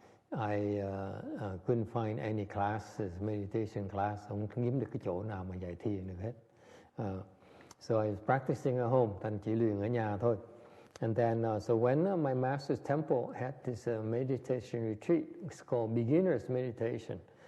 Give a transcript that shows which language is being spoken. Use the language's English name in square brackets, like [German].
[English] I couldn't find any classes, meditation class. [Vietnamese] Không kiếm được cái chỗ nào mà dạy thiền được hết. [English] So I was practicing at home, [Vietnamese] thành chỉ luyện ở nhà thôi. [English] And then, so when my master's temple had this meditation retreat, it's called beginner's meditation.